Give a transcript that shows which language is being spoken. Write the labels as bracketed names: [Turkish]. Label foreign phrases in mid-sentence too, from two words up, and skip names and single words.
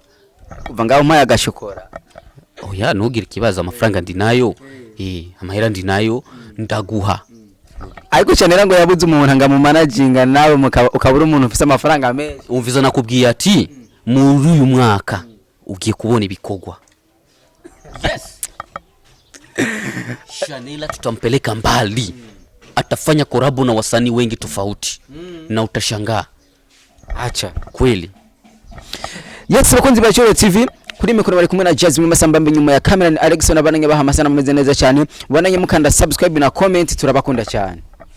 [Rundi] Kuva ngaho mpaye agashokora. Oya ntugire ikibazo, amafaranga ndi nayo. Amahera ndi nayo ndaguha. Ariko cyane ngo yabuze umuntu anga mu managinga nawe ukabura umuntu ufite amafaranga menshi. Umviza nakubwiye ati muri uyu mwaka ugiye kubona ibikorwa. Yes. [Swahili] Shanela tutampeleka mbali. Atafanya korabo na wasanii wengi tofauti. Na utashangaa. Acha kweli. [Rundi] Yes, bakunzi ba Choro TV, kuri mikoro bari kumwe na Jasmine Masambambe, nyuma ya kamera ni Alexon, abananye baha amasana mumeze neza cyane. Bananye mukanda subscribe na comment, turabakunda cyane.